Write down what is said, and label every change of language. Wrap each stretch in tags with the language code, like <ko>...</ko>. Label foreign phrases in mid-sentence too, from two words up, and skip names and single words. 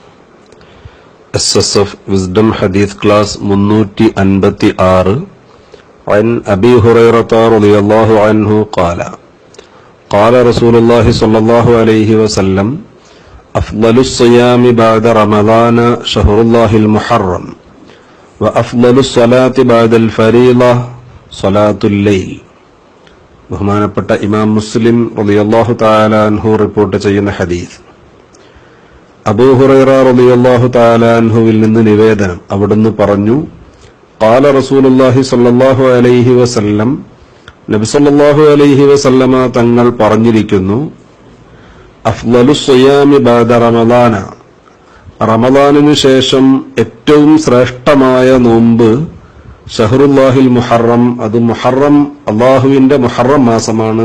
<ar>SSF Wisdom Hadith Class 356 عن أبي هريرة رضي الله عنه قال قال رسول الله صلى الله عليه وسلم أفضل الصيام بعد رمضان شهر الله المحرم وأفضل الصلاة بعد الفريضة صلاة الليل.</ar> <ml>ബഹുമാനപ്പെട്ട ഇമാം മുസ്ലിം</ml> <ar>رضي الله تعالى عنه</ar> <ml>റിപ്പോർട്ട് ചെയ്യുന്ന ഹദീസ്. അബൂ ഹുറൈറ</ml> <ar>رضي الله تعالى</ar> <ml>അൻഹുവിൽ നിന്ന് നിവേദനം, അവിടുന്ന് പറഞ്ഞു,</ml> <ar>قال رسول الله صلى الله عليه وسلم,</ar> <ml>നബി</ml> <ar>صلى الله عليه وسلم</ar> <ml>തങ്ങൾ പറഞ്ഞിരിക്കുന്നു,</ml> <ar>أفضل الصيام بعد رمضان,</ar> <ml>റമളാനിനു ശേഷം ഏറ്റവും ശ്രേഷ്ഠമായ നോമ്പ്</ml> <ar>شهر الله المحرم,</ar> <ml>അത് മുഹറം, അള്ളാഹുവിന്റെ മുഹറം മാസമാണ്.</ml>